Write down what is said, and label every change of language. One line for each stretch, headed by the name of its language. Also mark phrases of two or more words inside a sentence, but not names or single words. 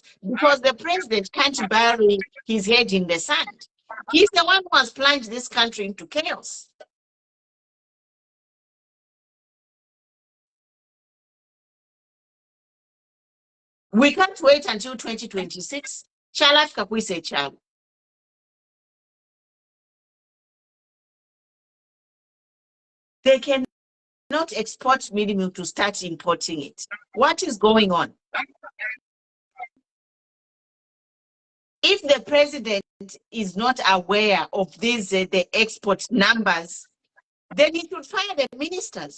English: Because the president can't bury his head in the sand. He's the one who has plunged this country into chaos. We can't wait until 2026.
Bemba: Chalafika kuise chalo.
English: They cannot export mealie milk to start importing it. What is going on? If the president is not aware of these the export numbers, then he should fire the ministers.